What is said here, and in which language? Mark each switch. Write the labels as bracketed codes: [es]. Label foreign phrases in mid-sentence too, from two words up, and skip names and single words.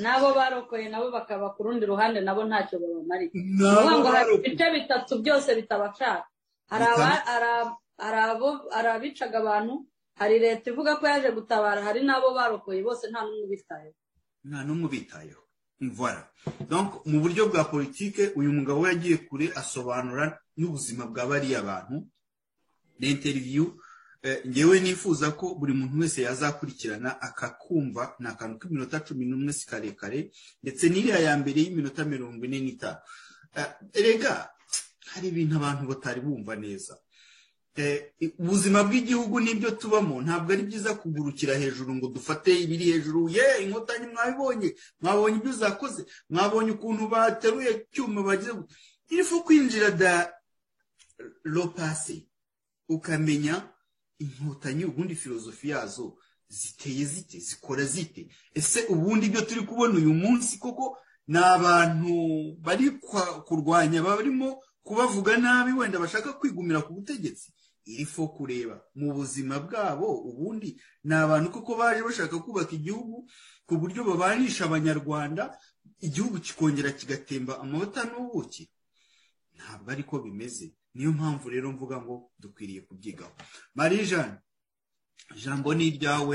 [rw] Nabo barokoye nabo bakaba ku rundi ruhande, nabo ntacyo babamariye. Nabo ngo hari ibice bitatu byose bitabashaka. Hari abicaga abantu, hari leta ivuga ko yaje gutabara, hari nabo barokoye, bose nta n'umwe ubitayeho. Voilà. Donc mu buryo bwa politike uyu mugabo yagiye kure asobanura n'ubuzima bwa bariya bantu. N'interview ngewe nifuza ko buri muntu wese yazakurikirana akakumva, na kantu k'iminota 11 sikarekare, ndetse n'iriya ya mbere y'iminota 45. Erega hari ibintu abantu batari bumva neza. Ubuzima bw'igihugu n'ibyo tubamo ntabwo ari byiza kugurukira hejuru ngo dufate ibiri hejuru. Inkotanyi mwabonye ibyo zakoze, mwabonye ukuntu bateruye cyuma bagize. [fr] Il faut [rw] kwinjira [fr] le passé [rw] ukamenya inkotanyi ubundi filozofi yazo ziteye zite, zikora zite. Ese ubundi ibyo turi kubona uyu munsi koko n'abantu bari kurwanya, barimo kubavuga nabi, wenda bashaka kwigumira ku butegetsi. [fr] Il faut [rw] kureba mu buzima bwabo ubundi n'abantu koko baje bashaka kubaka igihugu ku buryo babanisha abanyarwanda, igihugu kikongera kigatemba amabata n'ubuki. Ntabwo ariko bimeze. Niyo mpamvu rero mvuga ngo dukwiriye kubyigaho. Marie Jeanne, jambo ni ryawe.